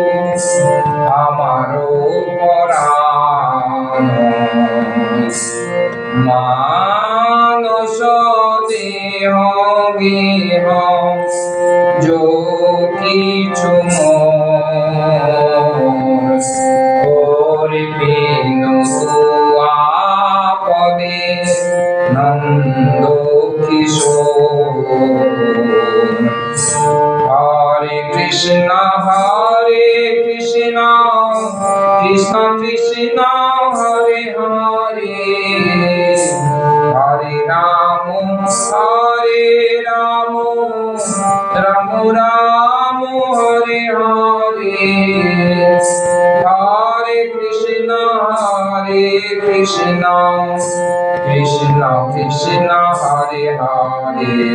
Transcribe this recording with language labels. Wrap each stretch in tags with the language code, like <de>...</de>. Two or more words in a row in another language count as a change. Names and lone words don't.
<bn>আমারো পরাণ মানস দেহ গেহ যো কিছু বিনু আপদে নন্দ কিশোর।</bn> <sa>হরে কৃষ্ণ কৃষ্ণ কৃষ্ণ হরে হরে, হরে রাম রাম রাম হরে হরে, হরে কৃষ্ণ কৃষ্ণ কৃষ্ণ হরে হরে,</sa>